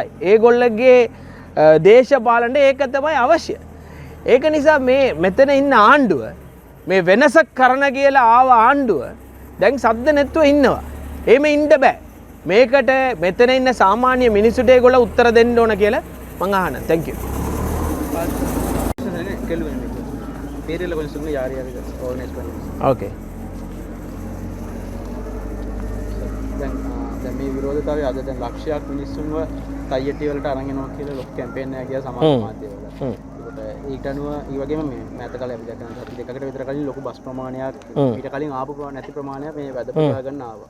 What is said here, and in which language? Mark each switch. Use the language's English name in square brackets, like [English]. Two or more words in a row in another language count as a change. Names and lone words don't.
[Sinhala] ඒගොල්ලගේ දේශපාලනයේ ඒක තමයි අවශ්‍ය. ඒක නිසා මේ මෙතන ඉන්න ආණ්ඩුව මේ වෙනසක් කරන කියලා ආව ආණ්ඩුව දැන් සද්ද නැතුව ඉන්නවා. එහෙම ඉන්න බෑ. මේකට මෙතන ඉන්න සාමාන්‍ය මිනිස්සුන්ට ඒගොල්ලෝ උත්තර දෙන්න ඕන කියලා මං අහනවා. [English] thank you. [Tamil] பேரில் கொஞ்சம் சொல்லுங்கள் யார் யார் ஆர்கனைஸ் பண்ணுவோம். ஓகே. [Sinhala] දැන් මේ විරෝධතාවය අද දැන් ලක්ෂයක් මිනිස්සුන්ව තයියටි වලට අරන් යනවා කියලා ලොකු කැම්පේන් එකක් ගියා සමාජ මාධ්‍යවල. ඒකට ඊට අනුව ඒ වගේම මේ මෑත කාලේ අපි දැක්කම සති දෙකකට විතර කලින් ලොකු බස් ප්‍රමාණයක් ඊට කලින් ආපු නැති ප්‍රමාණයක් මේ වැඩ පුරා ගන්න ආවා.